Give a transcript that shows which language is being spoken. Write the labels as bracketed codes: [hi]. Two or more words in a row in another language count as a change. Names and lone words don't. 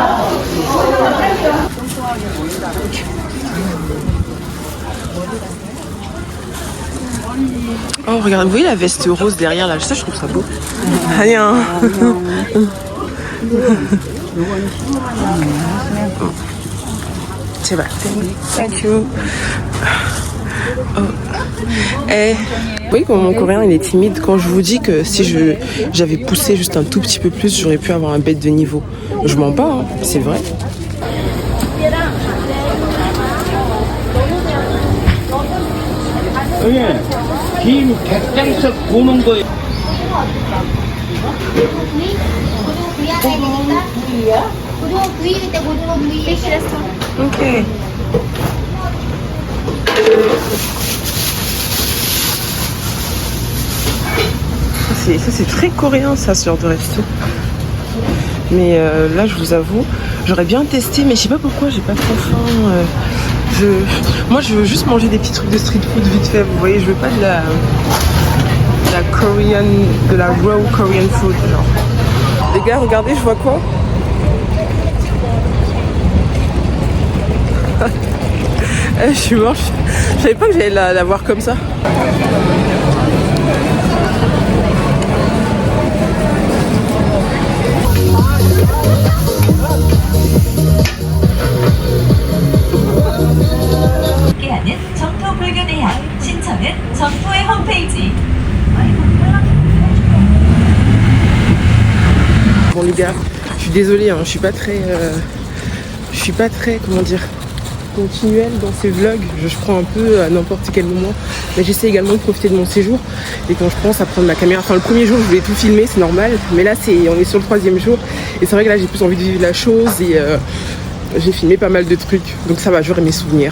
[fr] Oh, regardez, vous voyez la veste rose derrière là? Ça, je trouve ça beau. Rien. C'est vrai. [en] Thank you. Oh. Eh. [fr] Oui, comme mon coréen il est timide, quand je vous dis que si j'avais poussé juste un tout petit peu plus, j'aurais pu avoir un bête de niveau. Je mens pas, hein, c'est vrai. [ko] 김 객장석 보는 거예요. [fr] Ok. Ça c'est très coréen ça, ce genre de resto. Mais là, je vous avoue, j'aurais bien testé, mais je sais pas pourquoi, j'ai pas trop faim. Moi, je veux juste manger des petits trucs de [en] street food [fr] vite fait, vous voyez, je veux pas de la Korean, de la [en] raw Korean food, [fr] genre. Les gars, regardez, je vois quoi? Je suis morte, je savais pas que j'allais la voir comme ça. [ko] 함께하는 점토 불교 대학 신청은 점토의 홈페이지. [fr] Bon les gars, je suis désolée, hein, je suis pas très, comment dire, continuelle dans ces vlogs. Je prends un peu à n'importe quel moment, mais j'essaie également de profiter de mon séjour. Et quand je pense à prendre ma caméra, enfin le premier jour je voulais tout filmer, c'est normal, mais là on est sur le 3e jour et c'est vrai que là j'ai plus envie de vivre la chose et j'ai filmé pas mal de trucs, donc ça va, j'aurai mes souvenirs.